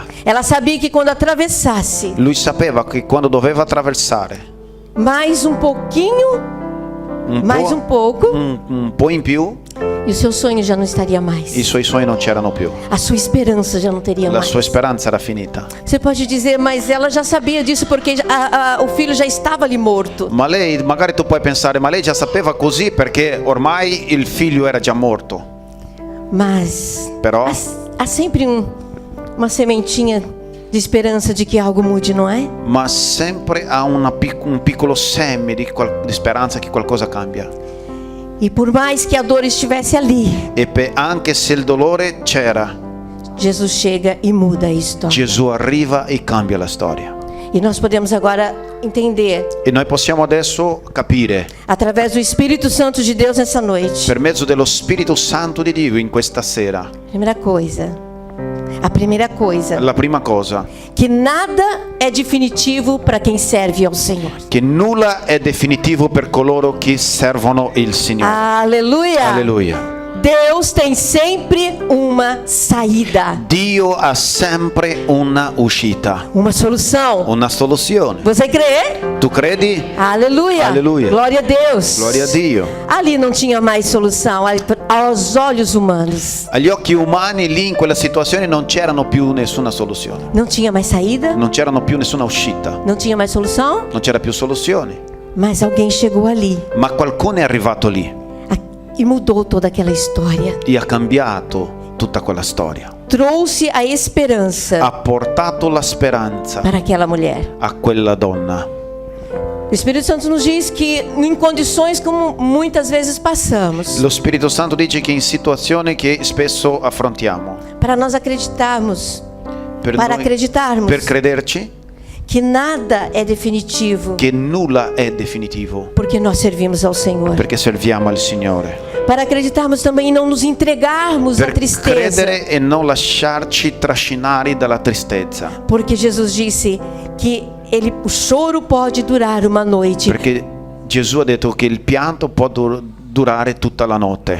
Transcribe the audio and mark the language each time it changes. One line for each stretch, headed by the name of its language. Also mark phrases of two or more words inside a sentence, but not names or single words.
Portuguese: ela sabia que quando atravessasse
Italian: lui sapeva che quando doveva attraversare
Portuguese: mais um pouquinho, mais um pouco,
Italian: un po' in più,
Portuguese: e o seu sonho já não estaria mais.
Italian: i suoi sogni non c'erano più.
Portuguese: A sua esperança já não teria
Italian: La
Portuguese: mais.
Italian: sua speranza era finita.
Portuguese: Você pode dizer, mas ela já sabia disso porque o filho já estava ali morto.
Italian: Ma lei, magari tu puoi pensare, ma lei già sapeva così perché ormai il figlio era già morto.
Portuguese: Mas
Italian: Però
Portuguese: há sempre uma sementinha de esperança de que algo mude, não é?
Italian: ma sempre ha un piccolo seme di speranza che qualcosa cambia.
Portuguese: E por mais que a dor estivesse ali,
Italian: E anche se il dolore c'era,
Portuguese: Jesus chega e muda a história.
Italian: Gesù arriva e cambia la storia.
Portuguese: E nós podemos agora entender,
Italian: E noi possiamo adesso capire,
Portuguese: através do Espírito Santo de Deus nessa noite.
Italian: per mezzo dello Spirito Santo di Dio in questa sera,
Portuguese: A primeira coisa,
Italian: la prima cosa,
Portuguese: que nada é definitivo para quem serve ao Senhor.
Italian: che nulla è definitivo per coloro che servono il Signore.
Portuguese: Aleluia!
Italian: Alleluia.
Portuguese: Deus tem sempre uma saída,
Italian: Dio ha sempre una uscita,
Portuguese: uma solução.
Italian: una soluzione.
Portuguese: Você crê?
Italian: Tu credi?
Portuguese: Aleluia!
Italian: Aleluia.
Portuguese: Glória a Deus!
Italian: Gloria a Dio.
Portuguese: Ali não tinha mais solução aos olhos humanos.
Italian: Agli occhi umani lì in quella situazione non c'erano più nessuna soluzione,
Portuguese: Não tinha mais saída,
Italian: non c'erano più nessuna uscita,
Portuguese: não tinha mais solução,
Italian: non c'era più soluzione.
Portuguese: mas alguém chegou ali.
Italian: Ma qualcuno è arrivato lì
Portuguese: e mudou toda aquela história.
Italian: e ha cambiato tutta quella storia.
Portuguese: Trouxe a esperança
Italian: Ha portato la speranza
Portuguese: para aquela mulher.
Italian: a quella donna.
Portuguese: O Espírito Santo nos diz que em condições como muitas vezes passamos,
Italian: Lo Spirito Santo dice che in situazioni che spesso affrontiamo,
Portuguese: para nós acreditarmos,
Italian: per
Portuguese: para
Italian: noi-
Portuguese: acreditarmos
Italian: per crederci
Portuguese: que nada é definitivo,
Italian: che nulla è definitivo,
Portuguese: porque nós servimos ao Senhor.
Italian: perché serviamo al Signore.
Portuguese: Para acreditarmos também em não nos entregarmos à
Italian: Per
Portuguese: tristeza,
Italian: credere e non lasciarci trascinare dalla tristezza,
Portuguese: porque Jesus disse que o choro pode durar uma noite,
Italian: perché Gesù ha detto che il pianto può durare tutta la notte,